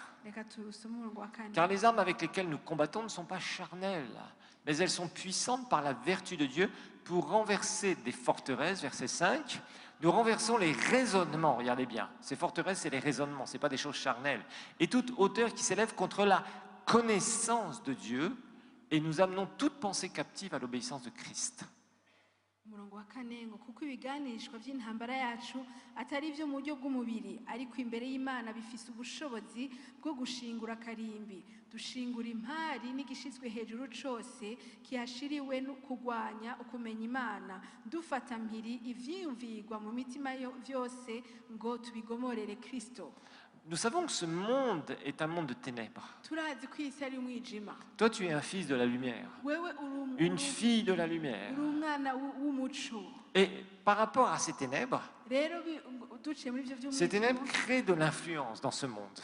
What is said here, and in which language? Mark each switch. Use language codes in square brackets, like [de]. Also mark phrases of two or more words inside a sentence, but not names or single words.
[fr] Car les armes avec lesquelles nous combattons ne sont pas charnelles, mais elles sont puissantes par la vertu de Dieu pour renverser des forteresses, verset 5. Nous renversons les raisonnements, regardez bien, ces forteresses, c'est les raisonnements, ce n'est pas des choses charnelles, et toute hauteur qui s'élève contre la connaissance de Dieu, et nous amenons toute pensée captive à l'obéissance de Christ. [rn] umurongo wa kane ngo kuko ibiganishwa by'intambara yacu atari ibyo mu buryo bw'umubiri ariko imbere y'Imana bifise ubushobozi bwo gushingura karimbi dushingura impari n'igishizwe hejuru cose kihashiriwe no kugwanya ukumenya Imana dufata mpiri ivyiyumvirwa mu mitima vyose ngo tubigomorere Kristo. [fr] Nous savons que ce monde est un monde de ténèbres. Toi, tu es un fils de la lumière, une fille de la lumière. Et par rapport à ces ténèbres créent de l'influence dans ce monde.